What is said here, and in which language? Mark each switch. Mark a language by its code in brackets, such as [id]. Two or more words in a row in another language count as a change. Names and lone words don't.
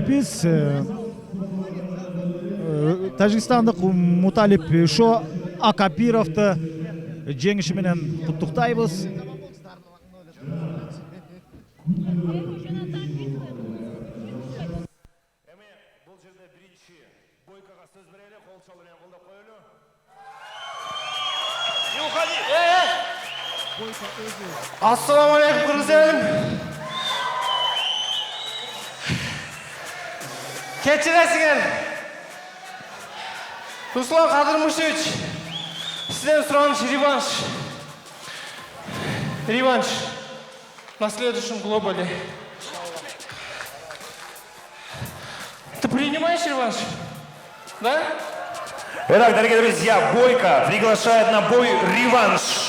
[ky] Биз Тажикстандык Муталипшо Акабировду жеңиши менен куттуктайбыз. Бул жерде биринчи Бойкага сөз берели, кол чалуу менен колдоп коелу. [ru] Не уходи! [ky] Ассаламу алейкум, кыргызым. Кечиресиңер. [ru] Руслан Кадырмышевич, [ky] сизден сураныш [ru] реванш на следующем глобале. Ты принимаешь реванш? Да? Итак, дорогие друзья, Бойко приглашает на бой реванш.